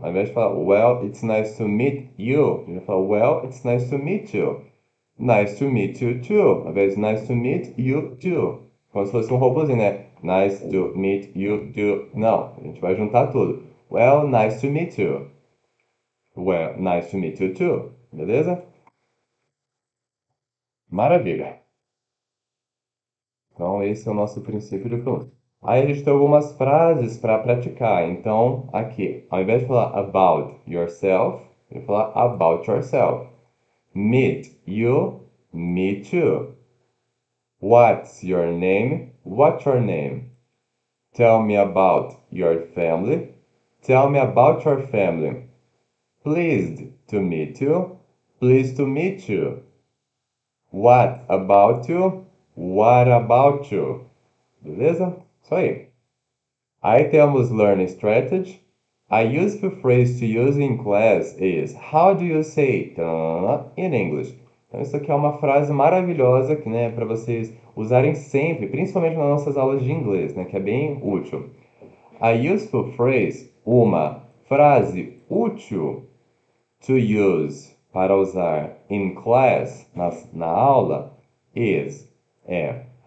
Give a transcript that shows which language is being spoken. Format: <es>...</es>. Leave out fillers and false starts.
<pt>Ao invés de falar,</pt> <en>well, it's nice to meet you,</en> <pt>a gente fala,</pt> <en>well, it's nice to meet you. Nice to meet you too.</en> <pt>Ao invés de</pt> <en>nice to meet you too.</en> <pt>Como se fosse um robôzinho, né?</pt> <en>Nice to meet you too.</en> <pt>Não, a gente vai juntar tudo.</pt> <en>Well, nice to meet you. Well, nice to meet you too.</en> <pt>Beleza? Maravilha. Então, esse é o nosso princípio de pronúncia. Aí a gente tem algumas frases para praticar. Então, aqui, ao invés de falar</pt> <en>about yourself,</en> <pt>eu vou falar about yourself.</pt> <en>Meet you, me too. What's your name? What's your name? Tell me about your family. Tell me about your family. Pleased to meet you. Pleased to meet you. What about you? What about you?</en> <pt>Beleza? Isso aí. Aí temos learning strategy.</pt> <en>A useful phrase to use in class is how do you say in English?</en> <pt>Então isso aqui é uma frase maravilhosa que, né, para vocês usarem sempre, principalmente nas nossas aulas de inglês, né, que é bem útil.</pt> <en>A useful phrase,</en> <pt>uma frase útil</pt> <en>to use,</en> <pt>para usar</pt> <en>in class,</en> <pt>na aula, is, é</pt>